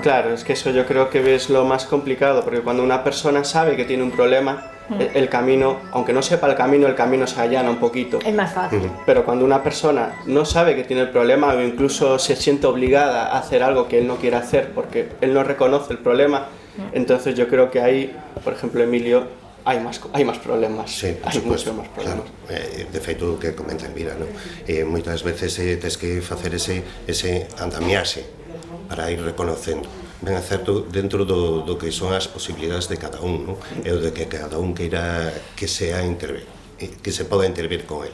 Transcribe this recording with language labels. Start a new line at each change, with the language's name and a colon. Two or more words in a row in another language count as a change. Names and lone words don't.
Spanish: Claro, es que eso yo creo que es lo más complicado, porque cuando una persona sabe que tiene un problema, el camino, aunque no sepa el camino se allana un poquito. Es más fácil. Pero cuando una persona no sabe que tiene el problema o incluso se siente obligada a hacer algo que él no quiere hacer porque él no reconoce el problema, entonces yo creo que ahí, por ejemplo, Emilio,
Galician: hai máis problemas.
Spanish: Sí, por supuesto,
Galician: máis problemas.
Spanish: Claro.
Galician: De feito, o que comenta Elvira, ¿no? Moitas veces tens que facer ese andamiaxe para ir reconocendo. Ben é certo dentro do que son as posibilidades de cada un, ¿no? E o de que cada un queira que se poda intervir con el.